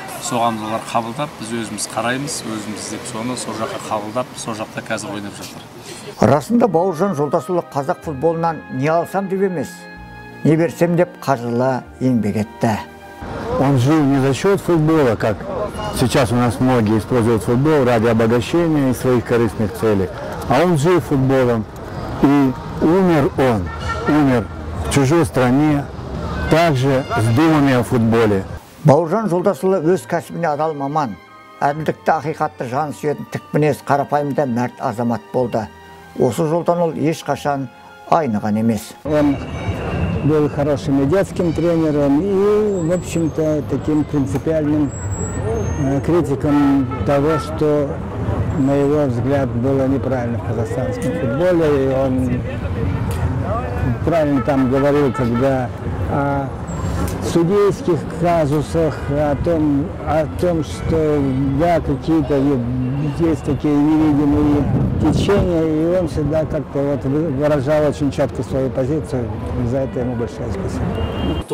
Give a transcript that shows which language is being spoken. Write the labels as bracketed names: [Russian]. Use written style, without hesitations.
[Kazakh] Соған олар қабылдап, біз өзіміз қараймыз, өзіміз деп соны сол жаққа қабылдап, сол жақта қазір ойнап жатыр. Расында Бауыржан Жолдасұлы қазақ футболынан не алсам деп емес, не берсем деп қажырлы еңбек етті. [Russian] Он жил не за счет футбола, как сейчас у нас многие используют футбол ради обогащения и своих корыстных целей, а он жил футболом, и умер в чужой стране, также с думами о футболе. [Kazakh] Бауыржан Жолдасұлы өз кәсібіне адал маман, әділдікті ақиқатты жан сүйетін тікмінез қарапайымда мәрт азамат болды. Осы жолдан ол ешқашан айныған емес. [Russian] Он был хорошим и детским тренером, и, в общем-то, таким принципиальным критиком того, что, на его взгляд, было неправильно в казахстанском футболе. И он правильно там говорил, когда о судейских казусах, о том, что да, какие-то есть такие невидимые течения, и он всегда как-то вот выражал очень четко свою позицию, за это ему большое спасибо.